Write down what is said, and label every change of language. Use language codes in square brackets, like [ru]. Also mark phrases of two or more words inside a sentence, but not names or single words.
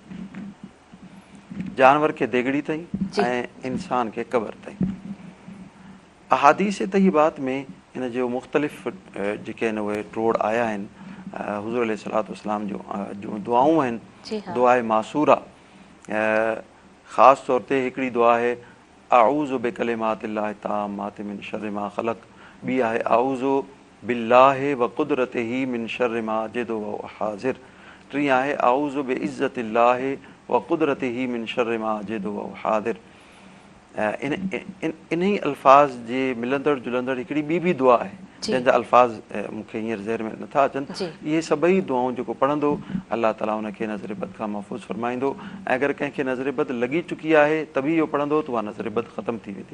[sd] जानवर खे देगड़ी ताईं ऐं इंसान खे क़बर ताईं। अहादीस तय्यबात में इन जो मुख़्तलिफ़ जेके आहिनि उहे ट्रोड़ आया आहिनि। हुज़ूर [ar] عليه الصلاة والسلام [sd] जो दुआऊं आहिनि, दुआए मासूरा, ख़ासि तौर ते हिकिड़ी दुआ आहे [ar] أعوذ بكلمات الله التامات من شر ما خلق, [sd] ॿी आहे [ar] أعوذ بالله وقدرته من شر ما أجد وأحاذر, [sd] टी आहे [ar] أعوذ بعزة الله وقدرته من شر ما أجد وأحاذر. [sd] इन ई अल्फाज़ जे मिलंदड़ जुलंदड़ हिकिड़ी ॿी बि दुआ आहे जंहिंजा अल्फाज़ मूंखे हींअर ज़हन में नथा अचनि। इहे सभई दुआऊं जेको पढ़ंदो अलाह ताला उनखे नज़र बद खां महफ़ूज़ फरमाईंदो, ऐं अगरि कंहिंखे नज़र बद लॻी चुकी आहे त बि इहो पढ़ंदो त उहा नज़र बद ख़तमु थी वेंदी।